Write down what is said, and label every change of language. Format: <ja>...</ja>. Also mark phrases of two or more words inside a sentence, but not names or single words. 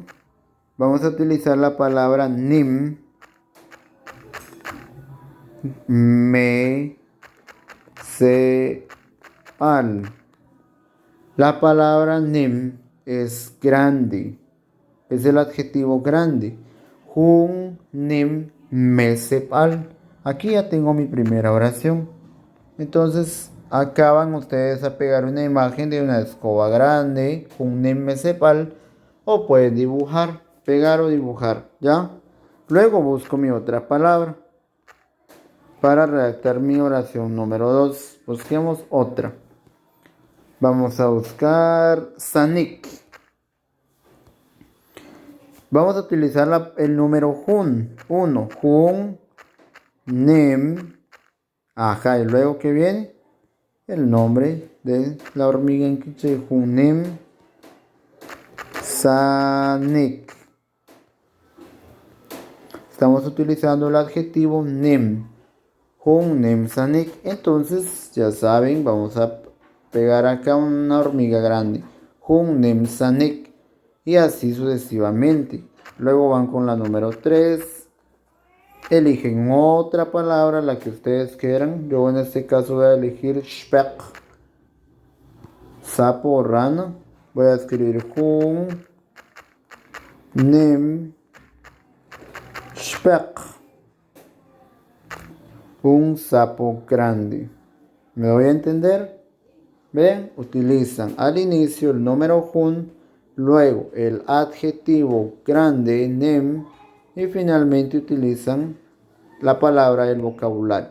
<es>Vamos a utilizar la palabra nim. Me. Se. Al. La palabra nim es grande. Es el adjetivo grande.</es> <quc>Jun, nim, mesepal.</quc> <es>Aquí ya tengo mi primera oración. Entonces, acá van ustedes a pegar una imagen de una escoba grande, un</es> <quc>nim mesepal,</quc> <es>o pueden dibujar, pegar o dibujar, ¿ya? Luego busco mi otra palabra para redactar mi oración número 2. Busquemos otra. Vamos a buscar sanik. Vamos a utilizar el número jun.</es> <quc>1. Jun, nim.</quc> <es>Ajá, y luego que viene el nombre de la hormiga en quiché.</es> <quc>Jun, nim, sanik.</quc> <es>Estamos utilizando el adjetivo nim.</es> <quc>Jun, nim, sanik.</quc> <es>Entonces, ya saben, vamos a pegar acá una hormiga grande.</es> <quc>Jun, nim, sanik.</quc> <es>Y así sucesivamente. Luego van con la número 3. Eligen otra palabra, la que ustedes quieran. Yo en este caso voy a elegir shpek. Sapo o rana. Voy a escribir</es> <quc>jun, nim, shpek.</quc> <es>Un sapo grande. ¿Me doy a entender? Ven, utilizan al inicio el número jun, luego el adjetivo grande, nim, y finalmente utilizan la palabra del vocabulario.</es>